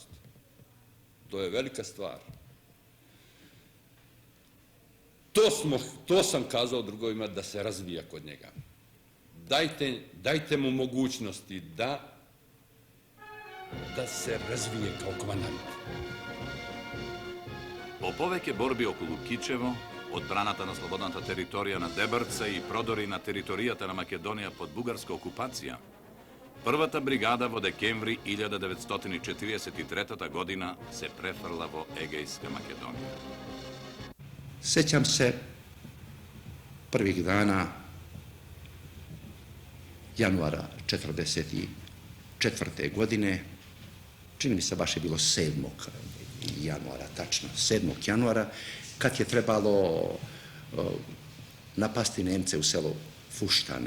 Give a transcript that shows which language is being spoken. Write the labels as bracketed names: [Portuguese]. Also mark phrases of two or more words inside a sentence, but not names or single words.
[Serbian] To je velika stvar. To sam kazao drugovima da se razvija kod njega. Dajte mu mogućnosti da se razvije kao komandant. [Macedonian] По повеќе борби околу Кичево, одбраната на слободната територија на Дебрца и продори на територијата на Македонија под бугарска окупација, првата бригада во декември 1943 година се префрла во Егејска Македонија. [Serbian] Sjećam se prvih dana januara 1944. godine, čini mi se baš je bilo 7. januara, tačno 7. januara, kad je trebalo napasti Nemce u selo Fuštane.